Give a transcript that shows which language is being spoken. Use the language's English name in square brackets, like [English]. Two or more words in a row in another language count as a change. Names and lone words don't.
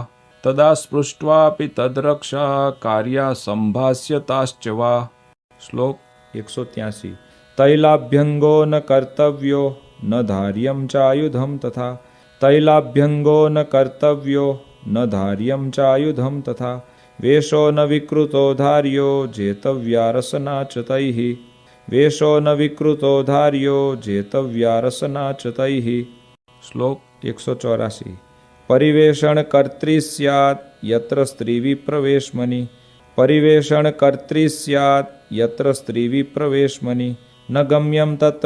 [Sanskrit] तदा स्पृष्ट्वापी तद्रक्षा कार्या संभास्यताश्च वा. [Gujarati] શ્લોક 183. [Sanskrit] तैलाभ्यंगो न कर्तव्यो न धार्यं चायुधं तथा. तैलाभ्यंगो न कर्तव्यो न धार्यं चायुधं तथा. वेषो न विकृतो धार्यो जेतव्या रसना च तैः वेषो न विकृतो धार्यो जेतव्या रसना च तैः श्लोक 184 परिवेषण कर्त्री स्यात् यत्र स्त्री विप्रवेशमनि परिवेषण कर्त्री स्यात् यत्र स्त्री विप्रवेशमनि न गम्यं तत्र